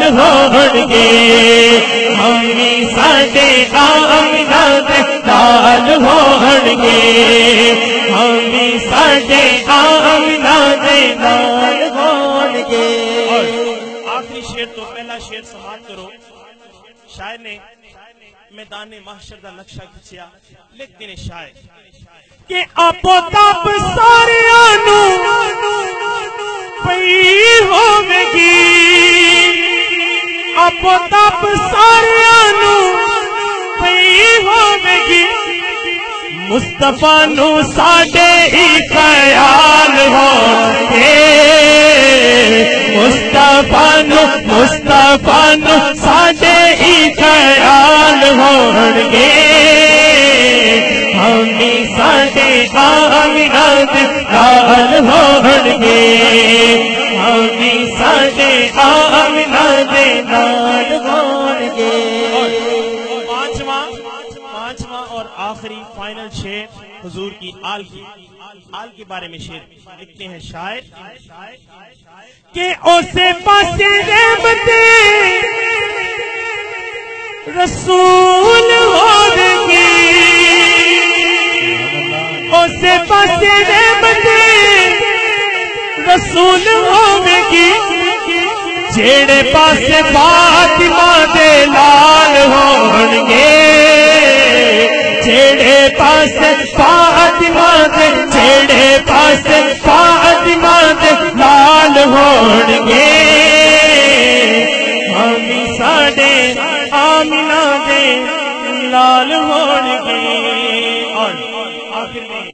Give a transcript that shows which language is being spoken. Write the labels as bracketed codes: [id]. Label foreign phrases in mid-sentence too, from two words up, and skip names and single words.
[pa] ہون گے ہمی ساڈے آمنہ دے نال ہون گے ہمی ساڈے آمنہ دے نال ہون گے آخری شعر تو پہلا شعر سماعت کرو شاعر نے میدان محشر دا نقشہ کھچیا لکھتے نے شاعر کہ آپو تاپ ساریاں نو پئی ہوے گی آپو تاپ ساریاں نو پئی ہوے گی مصطفیٰ نو ساڈے ہی خیال ہون گے مصطفیٰ نو ساڈے ہی خیال ہون گے ہمی ساڈے آمنہ دے نال ہون گے ہمی ساڈے آمنہ دے نال ہون گے [ur] پانچواں اور آخری فائنل شعر حضور کی آل کے بارے میں شعر لکھتے ہیں شاعر کہ [pa] اسے پاسے رحمت رسول ہوے گی اسے پاسے رحمت رسول ہوے گی جیڑے پاسے فاطمہ دے لال ہون گے جیڑے پاسے فاطمہ دے ہونگے ہمی ساڈے آمنہ دے لال ہونگے [ur] اور آخر میں